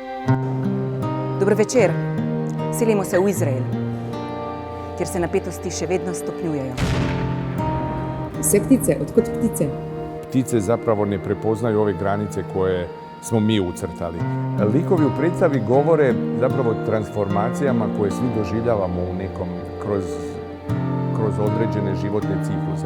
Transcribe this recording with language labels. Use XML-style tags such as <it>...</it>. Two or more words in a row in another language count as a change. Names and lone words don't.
<sl>Dober večer. Selimo se v Izrael, kjer se napetosti še vedno stopnjujejo.</sl> <hr>Sve ptice, odkud ptice? Ptice zapravo ne prepoznaju ove granice koje smo mi ucrtali. Likovi u predstavi govore zapravo o transformacijama koje svi doživljavamo u nekom kroz određene životne cikluse.</hr>